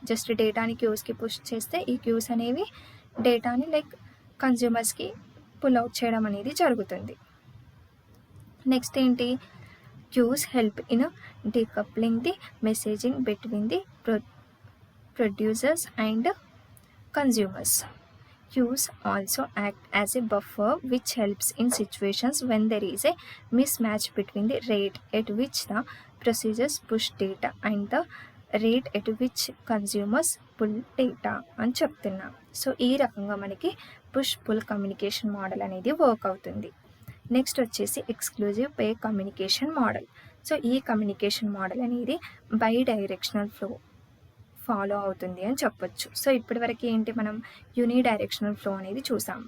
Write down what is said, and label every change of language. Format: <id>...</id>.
<te>Just డేటాని క్యూస్కి push చేస్తే ఈ క్యూస్ అనేవి డేటాని లైక్ కన్జ్యూమర్స్కి పుల్ అవుట్ చేయడం అనేది జరుగుతుంది. నెక్స్ట్ ఏంటి,</te> <en>Queues help in decoupling the messaging between the producers and consumers. Queues also act as a buffer which helps in situations when there is a mismatch between the rate at which the procedures push data and the rate at which consumers pull data</en> <te>అని చెప్తున్నా. So ఈ రకంగా మనకి push pull communication model అనేది work అవుతుంది. Next వచ్చేసి exclusive pay communication model. So ఈ communication model అనేది బై డైరెక్షనల్ ఫ్లో ఫాలో అవుతుంది అని చెప్పొచ్చు. సో ఇప్పటివరకు ఏంటి, మనం యూని డైరెక్షనల్ ఫ్లో అనేది చూసాం.</te>